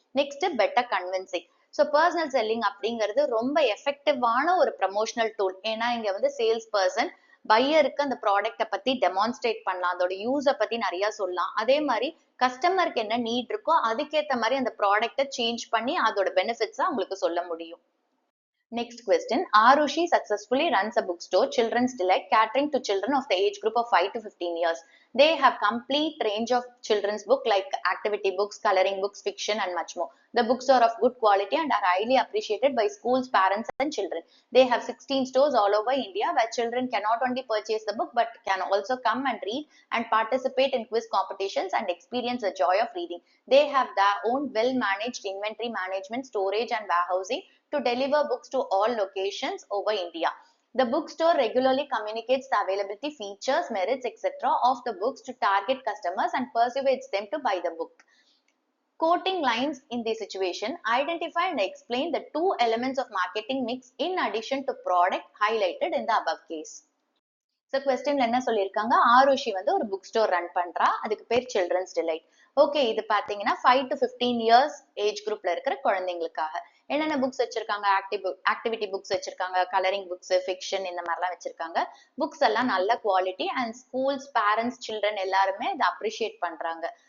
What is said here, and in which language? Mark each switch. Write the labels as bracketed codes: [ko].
[ta] Next better convincing. So personal selling அப்படிங்கிறது ரொம்ப எஃபெக்டிவான ஒரு ப்ரமோஷனல் டூல். ஏன்னா இங்க வந்து சேல்ஸ் பர்சன் பையருக்கு அந்த ப்ராடக்ட்டை பத்தி டெமான்ஸ்ட்ரேட் பண்ணலாம், அதோட யூஸை பத்தி நிறைய சொல்லலாம். அதே மாதிரி கஸ்டமருக்கு என்ன நீட் இருக்கோ அதுக்கேற்ற மாதிரி அந்த ப்ராடக்ட்டை சேஞ்ச் பண்ணி அதோட பெனிஃபிட்ஸை அவங்களுக்கு சொல்ல முடியும். [en] Next question. Arushi successfully runs a bookstore, Children's Delight, catering to children of the age group of 5 to 15 years. They have complete range of children's book like activity books, coloring books, fiction and much more. The books are of good quality and are highly appreciated by schools, parents and children. They have 16 stores all over India where children can not only purchase the book but can also come and read and participate in quiz competitions and experience the joy of reading. They have their own well-managed inventory management, storage and warehousing to deliver books to all locations over India. The bookstore regularly communicates the availability, features, merits, etc. of the books to target customers and persuades them to buy the book. Quoting lines in this situation, identify and explain the two elements of marketing mix in addition to product highlighted in the above case. So question [ta] என்ன சொல்லிருக்காங்க, ஆருஷி வந்து ஒரு book store run பண்றா, அதுக்கு பேர் children's delight. Okay, இது பாத்தீங்கன்னா 5 to 15 years age குரூப்ல இருக்கிற குழந்தைங்களுக்காக என்னென்ன புக்ஸ் வச்சிருக்காங்க, ஆக்டிவிட்டி புக்ஸ் வச்சிருக்காங்க, கலரிங் புக்ஸ், ஃபிக்ஷன் இந்த மாதிரிலாம் வச்சிருக்காங்க. புக்ஸ் எல்லாம் நல்ல quality and schools, parents, children எல்லாருமே இதை அப்ரிஷியேட் பண்றாங்க.